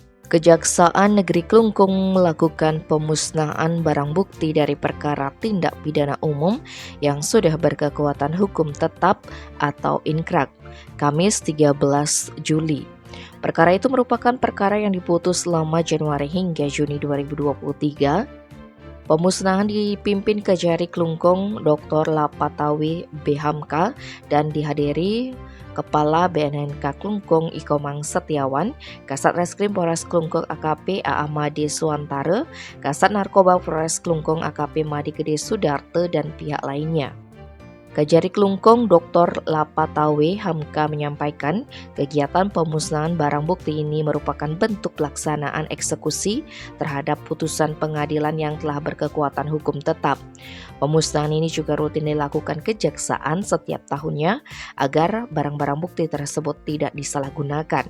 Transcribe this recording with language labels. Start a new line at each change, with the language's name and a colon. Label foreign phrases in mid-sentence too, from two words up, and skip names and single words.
Indonesian: Kejaksaan Negeri Klungkung melakukan pemusnahan barang bukti dari perkara tindak pidana umum yang sudah berkekuatan hukum tetap atau inkrah, Kamis 13 Juli. Perkara itu merupakan perkara yang diputus selama Januari hingga Juni 2023. Pemusnahan dipimpin Kejari Klungkung Dr. Lapatawi BHMK dan dihadiri Kepala BNNK Klungkung Ikomang Setiawan, Kasat Reskrim Polres Klungkung AKP AA Made Suantara, Kasat Narkoba Polres Klungkung AKP Made Gede Sudarte dan pihak lainnya. Kejari Klungkung Dr. Lapatawe Hamka menyampaikan kegiatan pemusnahan barang bukti ini merupakan bentuk pelaksanaan eksekusi terhadap putusan pengadilan yang telah berkekuatan hukum tetap. Pemusnahan ini juga rutin dilakukan kejaksaan setiap tahunnya agar barang-barang bukti tersebut tidak disalahgunakan.